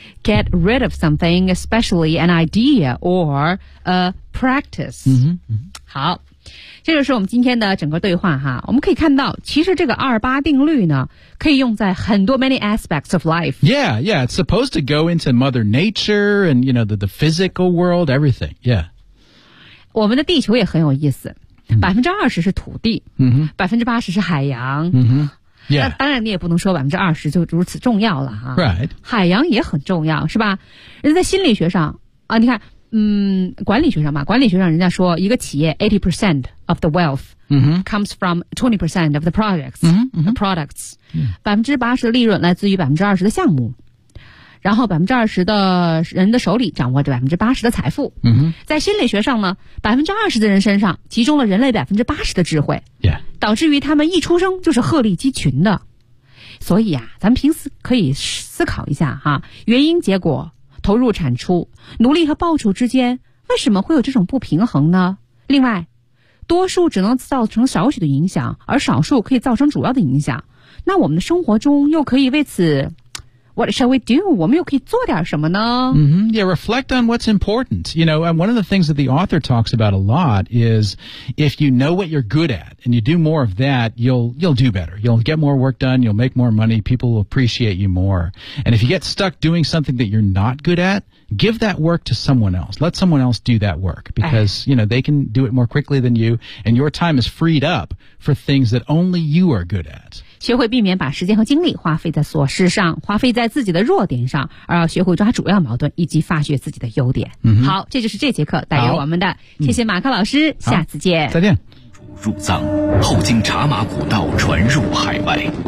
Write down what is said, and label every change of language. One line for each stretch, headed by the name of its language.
English: Get rid of something, especially an idea or a practice. Mm-hmm.
Chinese: Mm-hmm. 好。这就是我们今天的整个对话哈我们可以看到其实这个二八定律呢可以用在很多
English: many aspects of life Yeah, yeah, it's supposed to go into mother nature and you know the physical world, everything, yeah
Chinese: 我们的地球也很有意思20%是土地、 mm-hmm. 80%是海洋、 mm-hmm. yeah. 那当然你也不能说20%就如此重要了哈、
English: right.
Chinese: 海洋也很重要是吧人在心理学上啊，你看管理学上吧管理学上人家说一个企业
English: 80% of the wealth、 mm-hmm. comes from 20% of the products,、 mm-hmm. the products.
Chinese: 80% 的利润来自于20%的项目。然后20%的人的手里掌握着80%的财富。嗯哼，在心理学上呢，20%的人身上集中了人类80%的智慧。
English: Yeah.
Chinese: 导致于他们一出生就是鹤立鸡群的。所以啊，咱们平时可以思考一下哈，原因结果、投入产出、努力和报酬之间为什么会有这种不平衡呢？另外，多数只能造成少许的影响，而少数可以造成主要的影响。那我们的生活中又可以为此
English: What shall we do?
Chinese: 我们又可以做点什么呢？
English: Mm-hmm. Yeah, reflect on what's important. You know, and one of the things that the author talks about a lot is if you know what you're good at and you do more of that, you'll do better. You'll get more work done, you'll make more money, people will appreciate you more. And if you get stuck doing something that you're not good at,Give that work to someone else. Let someone else do that work because, you know, they can do it more quickly than you and your time is freed up for things that only you are good at.
Chinese: 学会避免把时间和精力花费在琐事上，花费在自己的弱点上，而要学会抓主要矛盾以及发掘自己的优点。 Mm-hmm. 好，这就是这节课带给我们的。谢谢马克老师，下次见。再见。入藏后经茶马古道传入海外。